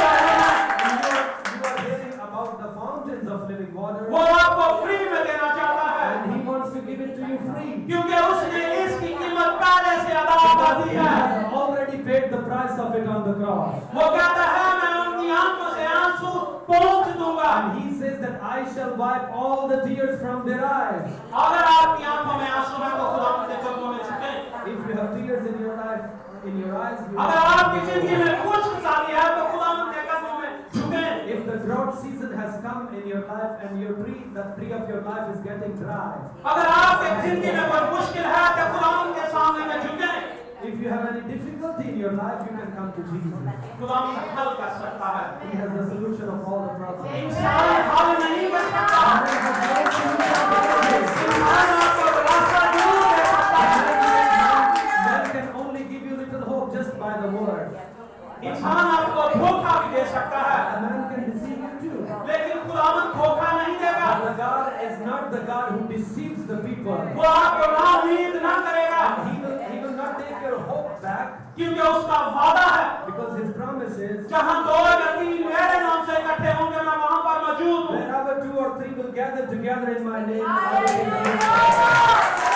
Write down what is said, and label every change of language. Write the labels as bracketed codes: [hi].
[en] You are hearing about the fountains of living water. [hi] वो आपको free में देना चाहता है, [en] And He wants to give it to you free. [hi] क्योंकि उसने इसकी कीमत पहले से अदा कर [en] Because [hi] दी [en] He [hi] है। [en] has already paid the price of it on the cross. [hi] वो कहता है मैं उनकी आंखों से आंसू पोंछ दूंगा। [en] And He says that I shall wipe all the tears from their eyes. [hi] अगर आपकी आंखों में आंसू हैं तो खुदावंद के कदमों में झुकें। [en] If you have tears in your life, in your eyes, you [hi] अगर आपकी जिंदगी में कुछ खुशहाली है तो खुदावंद के कदमों में झुकें। [en] if the drought season has come in your life and the tree of your life is getting dry, [hi] अगर आपकी जिंदगी में कोई मुश्किल है तो खुदावंद के सामने में झुकें। [en] if you have any difficulty in your life, you can come to Jesus. [hi] खुदावंद हल कर सकता है। [en] He has the solution of all the problems. [hi] इंसान हल नहीं कर सकता। [en] Man has no solution to this. [hi] इंसान आपको रास्ता जरूर दे सकता है। [en] Man can only give you little hope just by the word. [hi] इंसान आपको धोखा भी दे सकता है, [en] A man can deceive you too. [hi] लेकिन खुदावंद धोखा नहीं देगा। [en] But the God is not the God who deceives the people. [hi] वो आपको नाउम्मीद ना करेगा, [en] And He will not take your hope back, [hi] क्योंकि उसका वादा है [en] because His promise is [hi] जहाँ दो या तीन मेरे नाम से इकट्ठे होंगे मैं वहाँ पर मौजूद हूँ। [en] wherever 2 or 3 will gather together in my name, I will be there.